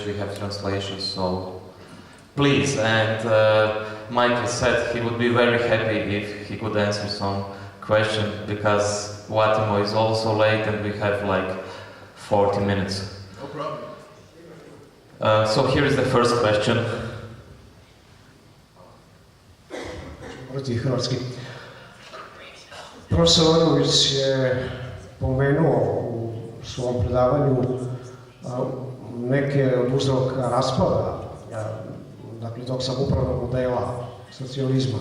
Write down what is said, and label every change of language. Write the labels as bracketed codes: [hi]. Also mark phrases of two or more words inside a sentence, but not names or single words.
[en] We have translations, so please. And Michael said he would be very happy if he could answer some questions because Guatemala is also late and we have like 40 minutes. No problem. So here is the first question. [sr] Profesor Lebowitz je pomenuo u svom predavanju neke od uzroka raspada, dakle tog samoupravnog modela socijalizma.